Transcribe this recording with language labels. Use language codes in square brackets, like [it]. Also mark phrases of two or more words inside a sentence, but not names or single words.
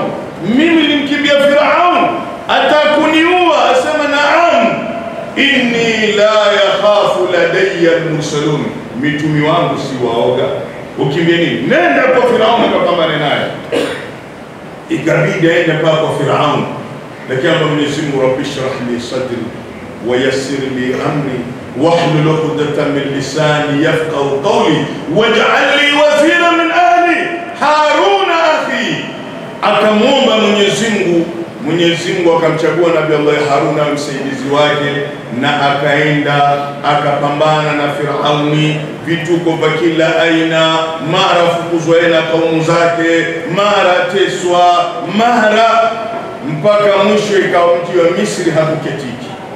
[sw] Mimi nimkimbia Firaun, atakuniua. Asema naam, [ar] إني لا يخاف لدي المرسلون, [sw] mitumi wangu si waoga. Ukimbia nini? Nenda kwa Firaun akapambane naye. Ikabidi aende kwa Firaun, lakini Mwenyezi Mungu, [ar] رب اشرح لي صدري ويسر لي أمري واحلل عقدة من لساني يفقهوا قولي واجعل لي وزيرا من أهلي هارون أخي. [sw] Akamwomba Mwenyezi Mungu akamchagua Nabii Allah Haruna msaidizi wake, na akaenda akapambana na Firauni, vituko vya kila aina, mara fukuzwa na kaumu zake, mara teswa, mara mpaka mwisho ikawa mji wa Misri hakuketiki.